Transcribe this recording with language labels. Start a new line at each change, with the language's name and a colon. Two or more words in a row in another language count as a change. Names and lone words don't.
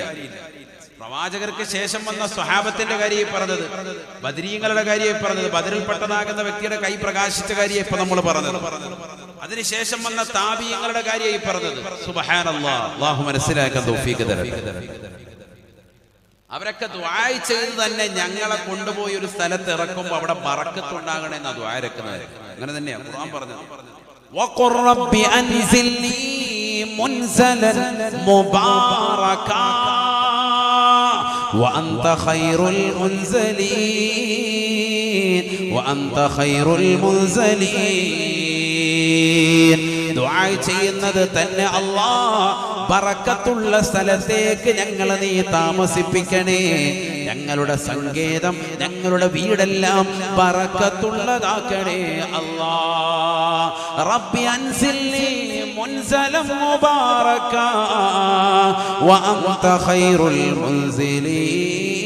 Malayalam: പ്രവാചകർക്ക് ശേഷം വന്ന സ്വഹാബത്തിന്റെ കാര്യമായി പറഞ്ഞത്, ബദരീങ്ങളുടെ കാര്യമായി പറഞ്ഞത്, ബദറിൽപ്പെട്ടതാകുന്ന വ്യക്തിയുടെ കൈ പ്രകാശിച്ച കാര്യമായി ഇപ്പൊ നമ്മൾ പറഞ്ഞത്, അതിനുശേഷം വന്ന താബിഈങ്ങളുടെ കാര്യമായി പറഞ്ഞത്. സുബ്ഹാനല്ലാഹ്, അള്ളാഹു മനസ്സിലാക്കാൻ തൗഫീഖ് തരട്ടെ. അവരൊക്കെ ദുആ ചെയ്ത് തന്നെ ഞങ്ങളെ കൊണ്ടുപോയി ഒരു സ്ഥലത്ത് ഇറക്കുമ്പോൾ അവിടെ ബറക്കത്തുണ്ടാകണമെന്ന് ദുആ ഇറക്കുന്നത്. അങ്ങനെ തന്നെയാണ് ഖുർആൻ പറഞ്ഞത്.
Arabic: وقل رب أنزلني منزلا مباركا وأنت خير المنزلين وأنت خير المنزلين.
Malayalam: ദുആ ചെയ്യുന്നത് തന്നെ അല്ലാഹ് ബറക്കത്തുള്ള സ്ഥലത്തേക്ക് ഞങ്ങളെ നീ താമസിപ്പിക്കണേ, ഞങ്ങളുടെ സങ്കേതം, ഞങ്ങളുടെ വീടെല്ലാം ബറക്കത്തുള്ളതാക്കണേ അല്ലാഹ്.
Arabic: رب أنزلني منزلا مباركا و أنت خير المنزلين.